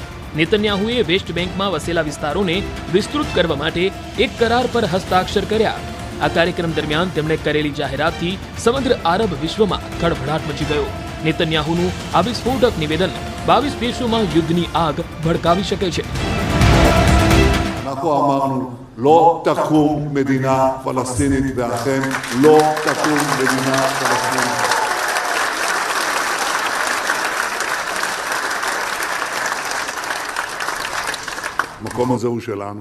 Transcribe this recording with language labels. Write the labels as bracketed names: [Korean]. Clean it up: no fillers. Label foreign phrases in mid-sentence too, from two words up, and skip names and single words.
[Gujarati] નેતન્યાહુએ વેસ્ટ બેંકમાં વસેલા વિસ્તારોને વિસ્તૃત કરવા માટે એક કરાર પર હસ્તાક્ષર કર્યા. આ કાર્યક્રમ દરમિયાન તેમણે કરેલી જાહેરાતથી સમગ્ર આરબ વિશ્વમાં ખળભળાટ મચી ગયો. નેતન્યાહુનું આ વિસ્ફોટક નિવેદન 22 દેશોમાં યુદ્ધની આગ ભડકાવી શકે છે. [Hebrew] אנחנו אמרנו, לא תקום מדינה פלסטינית, ואכן לא תקום מדינה פלסטינית. המקום הזה הוא שלנו.